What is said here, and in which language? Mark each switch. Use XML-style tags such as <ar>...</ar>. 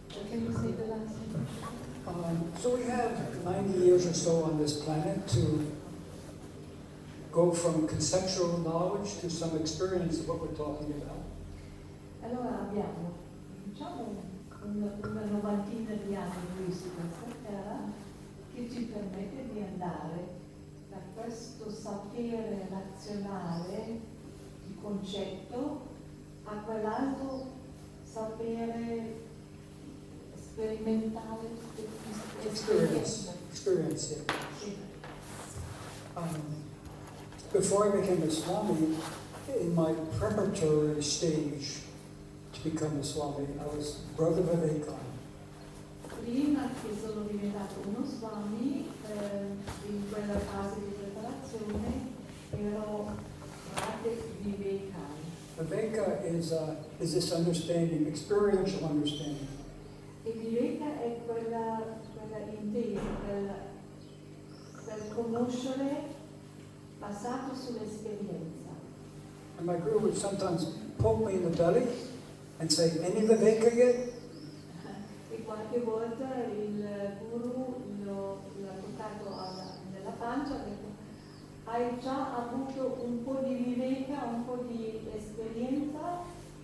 <en>Can you say the last thing? So we have 90 years or so on this planet to go from conceptual knowledge to some experience of what we're talking about.</en> <it>Allora abbiamo, diciamo, una novantina di anni qui su questa terra che ci permette di andare da questo sapere razionale di concetto a quell'altro sapere sperimentale, esperienza.</it> <en>Experience, yeah.</en> <it>Sì.</it> <en>Before I became a Swami, in my preparatory stage to become a Swami, I was Brother Vivekananda.</en> <it>Prima che sono diventato uno Swami, in quella fase di preparazione, ero frate Vivekananda.</it> <en>Viveka is this understanding, experiential understanding.</en> <it>E Viveka è quella intesa, quel conoscere basato sull'esperienza.</it> <en>And my guru would sometimes poke me in the belly and say, "Any Viveka yet?"</en> <it>E qualche volta il guru l'ha toccato nella pancia e ha detto: hai già avuto un po' di viveka, un po' di esperienza?</it>